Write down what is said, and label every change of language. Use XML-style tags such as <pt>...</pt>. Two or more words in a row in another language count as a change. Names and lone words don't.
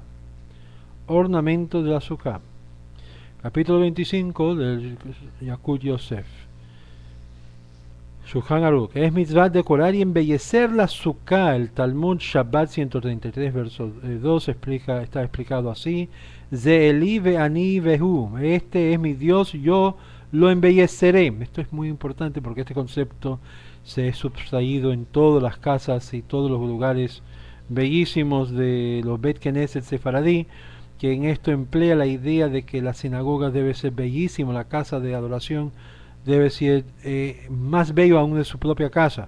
<es>Ornamentos de la sukkah. Capítulo 25 del Yakut Yosef. Shulchan Aruch. Es mitzvah decorar y embellecer la sukkah. El Talmud Shabbat 133, verso 2 está explicado así.</es> <he>זה אלי ואני והוא.</he> <es>Este es mi Dios, yo lo embelleceré. Esto es muy importante porque este concepto se ha sustraído en todas las casas y todos los lugares bellísimos de los</es> <he>בית כנסת</he> <es>Sefaradí, que en esto emplea la idea de que la sinagoga debe ser bellísima, la casa de adoración debe ser más bello aún de su propia casa.</es>